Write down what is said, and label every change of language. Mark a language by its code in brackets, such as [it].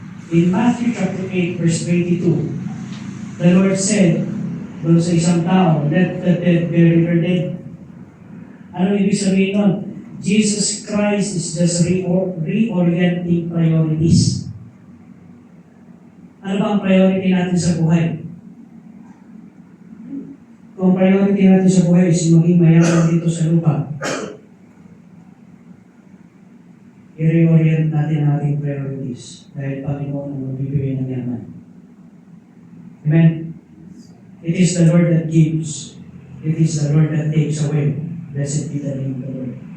[en] In Matthew chapter 8 verse 22, the Lord said [tl] doon sa isang tao, [en] let the dead bury their dead. [tl] Ano ibig sabihin nun? [en] Jesus Christ is just reorienting priorities. [tl] Ano ba ang priority natin sa buhay? Kung priority natin sa buhay is maging mayaman dito sa lupa, i-reorient natin ang ating priorities dahil Panginoon ang magbibigay ng yaman. [en] Amen? It is the Lord that gives. It is the Lord that takes away. Blessed be the name of the Lord.